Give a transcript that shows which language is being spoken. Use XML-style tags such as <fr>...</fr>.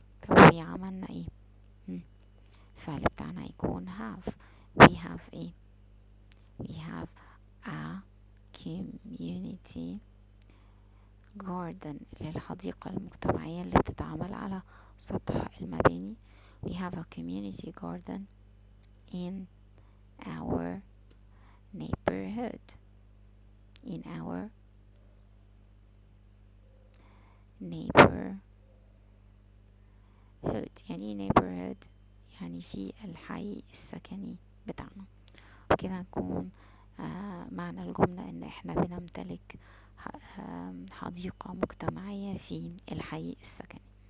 <ar>طب we عملنا ايه؟ الفعل بتاعنا يكون have. we have ايه؟</ar> <en>we have a community garden</en> <ar>للحديقة المجتمعية اللي بتتعمل على سطح المباني.</ar> <en>we have a community garden in our neighborhood. in our neighborhood</en> <ar>يعني neighborhood يعني في الحي السكني بتاعنا. وكده نكون معنى الجملة ان احنا بنمتلك حديقة مجتمعية في الحي السكني.</ar>